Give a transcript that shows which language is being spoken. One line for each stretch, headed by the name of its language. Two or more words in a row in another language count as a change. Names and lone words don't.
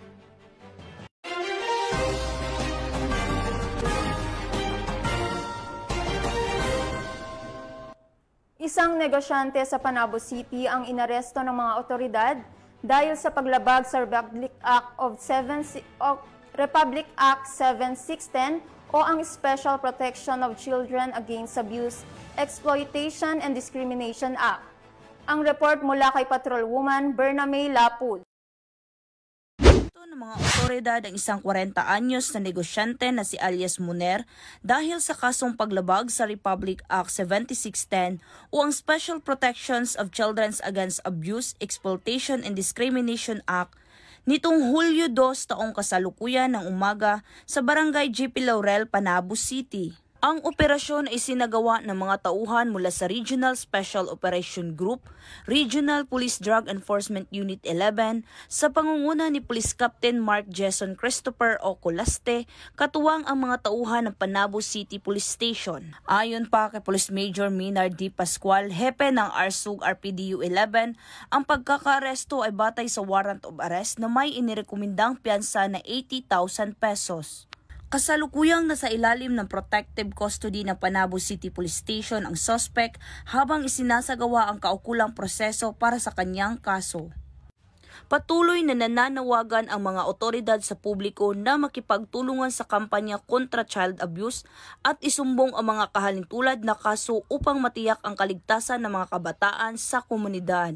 Filipino: Isang negosyante sa Panabo City ang inaresto ng mga otoridad dahil sa paglabag sa Republic Act 7610 o ang Special Protection of Children Against Abuse, Exploitation and Discrimination Act. Ang report mula kay Patrolwoman Bernamay Lapud. Ng mga otoridad ang isang 40 anyos na negosyante na si alias Muner dahil sa kasong paglabag sa Republic Act 7610 o ang Special Protections of Children Against Abuse, Exploitation and Discrimination Act nitong Hulyo 2 taong kasalukuyan ng umaga sa Barangay JP Laurel, Panabo City. Ang operasyon ay sinagawa ng mga tauhan mula sa Regional Special Operation Group, Regional Police Drug Enforcement Unit 11 sa pangunguna ni Police Captain Mark Jason Christopher O. Colaste, katuwang ang mga tauhan ng Panabo City Police Station. Ayon pa kay Police Major Minard D. Pascual, hepe ng RSUG RPDU 11, ang pagkakaaresto ay batay sa
English: warrant of arrest
Filipino: na may inirekomendang piyansa na 80,000 pesos. Kasalukuyang nasa ilalim ng
English: protective custody
Filipino: ng Panabo City Police Station ang suspect habang isinasagawa ang kaukulang proseso para sa kanyang kaso. Patuloy na nananawagan ang mga otoridad sa publiko na makipagtulungan sa kampanya kontra
English: child abuse
Filipino: at isumbong ang mga kahalintulad na kaso upang matiyak ang kaligtasan ng mga kabataan sa komunidad.